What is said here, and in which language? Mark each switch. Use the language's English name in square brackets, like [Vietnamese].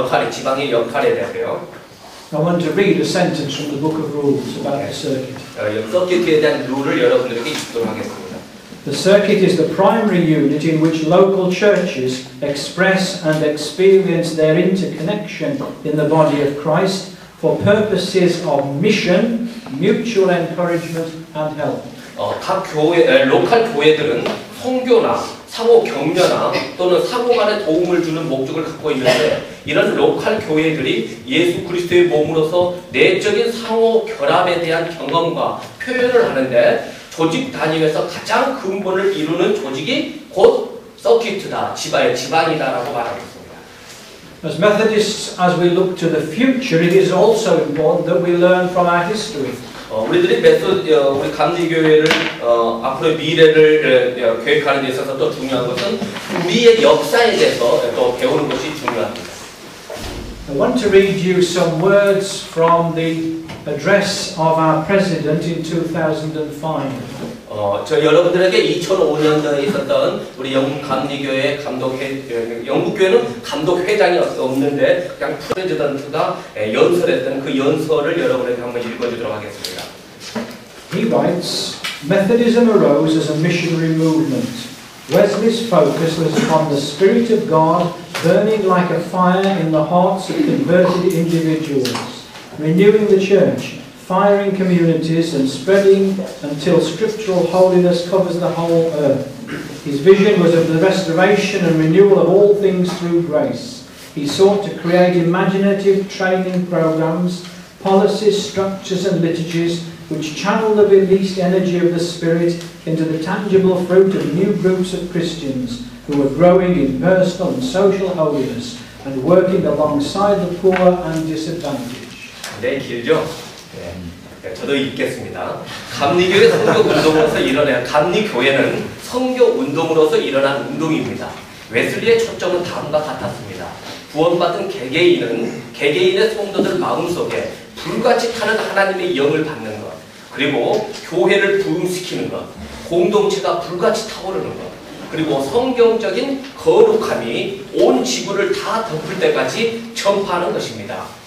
[Korean] 지방의 역할에 대해서요. [English] I want to read a sentence from the book of rules about the circuit. [Korean] 서킷에 대한 룰을 여러분들에게 읽도록 하겠습니다. [English] The circuit is the primary unit in which local churches express and experience their interconnection in the body of Christ for purposes of mission, mutual encouragement and help. [Korean] 각 로컬 교회들은 선교나 상호 격려나 또는 상호 간의 도움을 주는 목적을 갖고 있는데 이런 로컬 교회들이 예수 그리스도의 몸으로서 내적인 상호 결합에 대한 경험과 표현을 하는데 조직 단위에서 가장 근본을 이루는 조직이 곧 서킷이다, 지방이다라고 말하고 있습니다. [English] As Methodists, as we look to the future, it is also important that we learn from our history. [Korean] 우리 감리교회를 앞으로의 미래를 계획하는 데 있어서 또 중요한 것은 우리의 역사에 대해서 또 배우는 것이 중요합니다. [English] I want to read you some words from the address of our president in 2005. [Korean] 저 여러분들에게 2005년도에 있었던 우리 영국 감리교회 영국 교회는 감독회장이 없는데 그냥 프레지던트가 연설했던 그 연설을 여러분에게 한번 읽어주도록 하겠습니다. [English] He writes, Methodism arose as a missionary movement. Wesley's focus was upon the Spirit of God burning like a fire in the hearts of converted individuals, renewing the church, firing communities and spreading until scriptural holiness covers the whole earth. His vision was of the restoration and renewal of all things through grace. He sought to create imaginative training programs, policies, structures and liturgies which channel the released energy of the Spirit into the tangible fruit of new groups of Christians who are growing in personal and social holiness and working alongside the poor and disadvantaged. [Korean] 네, 길죠? 네, 저도 읽겠습니다. 감리교회 선교 운동으로서 감리교회는 선교 운동으로서 일어난 운동입니다. 웨슬리의 초점은 다음과 같았습니다. 구원받은 개개인의 성도들 마음속에 불같이 타는 하나님의 영을 받는 것, 그리고 교회를 부흥시키는 것, 공동체가 불같이 타오르는 것, 그리고 성경적인 거룩함이 온 지구를 다 덮을 때까지 전파하는 것입니다.